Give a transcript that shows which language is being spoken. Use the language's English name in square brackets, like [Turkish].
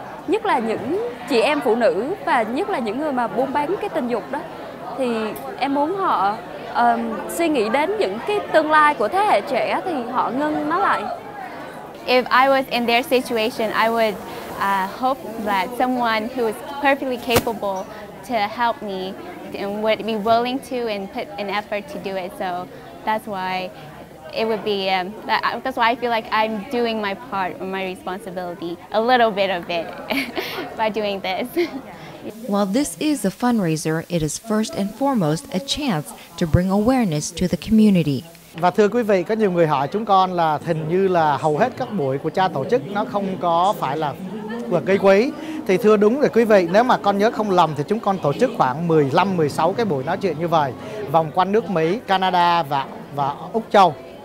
[Vietnamese] Nhất là những chị em phụ nữ và nhất là những người mà buôn bán cái tình dục đó. Thì em muốn họ suy nghĩ đến những cái tương lai của thế hệ trẻ thì họ ngưng nó lại. [English] If I was in their situation, I would hope that someone who is perfectly capable to help me and would be willing to and put an effort to do it. So that's why it would be that's why I feel like I'm doing my part or my responsibility, a little bit of it, by doing this. While this is a fundraiser, it is first and foremost a chance to bring awareness to the community. [Vietnamese] Và thưa quý vị, có nhiều người hỏi chúng con là hình như là hầu hết các buổi của cha tổ chức nó không có phải là gây quỹ. Thì thưa đúng rồi quý vị, nếu mà con nhớ không lầm thì chúng con tổ chức khoảng 15-16 cái buổi nói chuyện như vậy, vòng quanh nước Mỹ, Canada và Úc Châu.